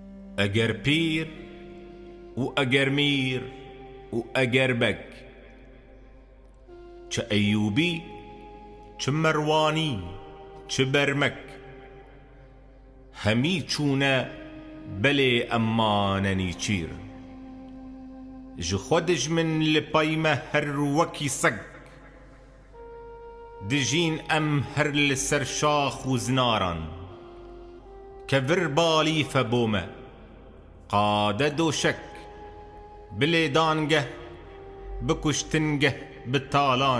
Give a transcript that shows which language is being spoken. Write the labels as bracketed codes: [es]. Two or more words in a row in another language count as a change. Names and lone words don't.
[ku] ئەگەر پیر و ئەگەر میر و ئەگەر بەگ، چ ئەیوبی چ مەروانی چ بەرمەک، هەمی چوونە بەلێ ئەمانە نیچیر. ji xwe dijmin li pay me her wekî seg، dijîn em her li ser şax û zinaran. Kevir balîfe bo me qade doşek، bi lêdangeh bi kuştingeh bi talan.